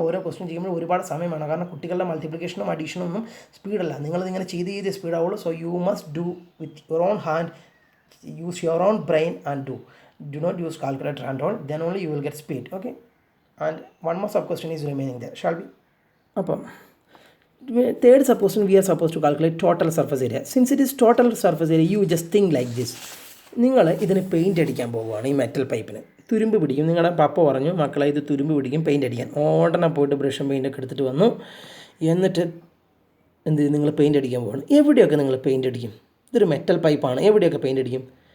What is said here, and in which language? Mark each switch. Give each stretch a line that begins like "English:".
Malayalam: ഓരോ ക്വസ്റ്റ്യൻ ചെയ്യുമ്പോൾ ഒരുപാട് സമയം വേണം. കാരണം കുട്ടികളുടെ മൾട്ടിപ്ലിക്കേഷനും അഡീഷനും ഒന്നും സ്പീഡല്ല, നിങ്ങളിതിങ്ങനെ ചെയ്ത് സ്പീഡാവുള്ളൂ.
English: So you must do with your own hand, use your own brain and do not use calculator and all, then only you will get speed. Okay. And one more sub question is remaining there. Shall we? അപ്പം Third supposition, we are supposed to calculate total surface area. Since it is total surface area, you just think like this.
Malayalam: നിങ്ങൾ ഇതിന് paint അടിക്കാൻ പോവുകയാണ് ഈ metal പൈപ്പിന്. തുരുമ്പ് പിടിക്കും. നിങ്ങളുടെ പപ്പ പറഞ്ഞു മക്കളെ ഇത് തുരുമ്പ് പിടിക്കും പെയിൻറ്റ് അടിക്കാൻ. ഉടനെ പോയിട്ട് ബ്രഷും പെയിൻറ്റൊക്കെ എടുത്തിട്ട് വന്നു. എന്നിട്ട് എന്ത് നിങ്ങൾ പെയിൻറ്റ് അടിക്കാൻ പോവുകയാണ്. എവിടെയൊക്കെ നിങ്ങൾ പെയിൻറ്റ് അടിക്കും? ഇതൊരു മെറ്റൽ പൈപ്പാണ്. എവിടെയൊക്കെ പെയിൻറ്റ് അടിക്കും?